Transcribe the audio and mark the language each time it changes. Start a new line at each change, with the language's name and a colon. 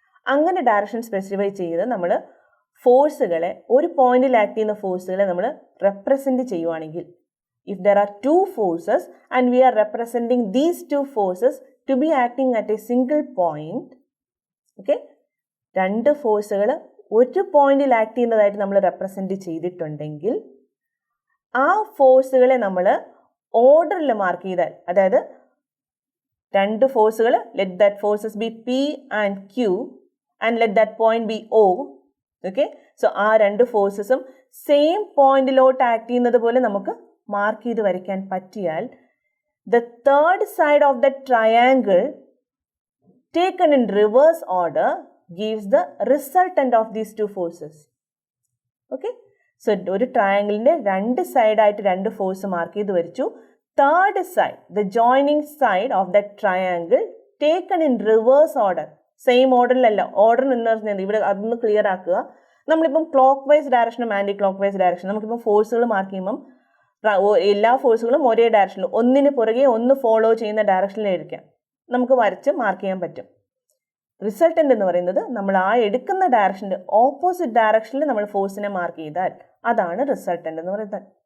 Malayalam: അങ്ങനെ direction specify ചെയ്ത് നമ്മൾ ഫോഴ്സുകളെ, ഒരു പോയിന്റിൽ ആക്ട് ചെയ്യുന്ന ഫോഴ്സുകളെ നമ്മൾ റെപ്രസെൻറ്റ് ചെയ്യുവാണെങ്കിൽ,
English: if there are 2 forces and we are representing these 2 forces to be acting at a single point,
Malayalam: okay, 2 ഫോഴ്സുകൾ ഒരു പോയിന്റിൽ ആക്ട് ചെയ്യുന്നതായിട്ട് നമ്മൾ റെപ്രസെൻറ്റ് ചെയ്തിട്ടുണ്ടെങ്കിൽ ആ ഫോഴ്സുകളെ നമ്മൾ ഓർഡറിൽ മാർക്ക് ചെയ്താൽ, അതായത് 2 ഫോഴ്സുകൾ,
English: Let that forces be P and Q and let that point be O.
Malayalam: Okay, so ആ 2 ഫോഴ്സസും സെയിം പോയിന്റിലോട്ട് ആക്ട് ചെയ്യുന്നത് പോലെ നമുക്ക് മാർക്ക് ചെയ്ത് വരയ്ക്കാൻ പറ്റിയാൽ
English: the third side of the triangle taken in reverse order gives the resultant of these 2 forces.
Malayalam: Okay, so ഒരു ട്രയാങ്കിളിൻ്റെ 2 സൈഡായിട്ട് 2 force mark ചെയ്ത് വരച്ചു.
English: third side, the joining side of the triangle taken in reverse order,
Malayalam: same ഓർഡറിലല്ല. Order എന്ന് പറഞ്ഞാൽ ഇവിടെ അതൊന്ന് clear ആക്കുക. നമ്മളിപ്പം clock vice ഡയറക്ഷനും anti clock vice direction, നമുക്കിപ്പം ഫോഴ്സുകൾ മാർക്ക് ചെയ്യുമ്പം എല്ലാ ഫോഴ്സുകളും ഒരേ ഡയറക്ഷനിൽ, ഒന്നിന് പുറകെ ഒന്ന് ഫോളോ ചെയ്യുന്ന ഡയറക്ഷനിലായിരിക്കാം നമുക്ക് വരച്ച് മാർക്ക് ചെയ്യാൻ പറ്റും. റിസൾട്ടൻ്റ് എന്ന് പറയുന്നത് നമ്മൾ ആ എടുക്കുന്ന ഡയറക്ഷൻ്റെ ഓപ്പോസിറ്റ് ഡയറക്ഷനിൽ നമ്മൾ ഫോഴ്സിനെ മാർക്ക് ചെയ്താൽ അതാണ് റിസൾട്ടൻ്റ് എന്ന് പറയുന്നത്.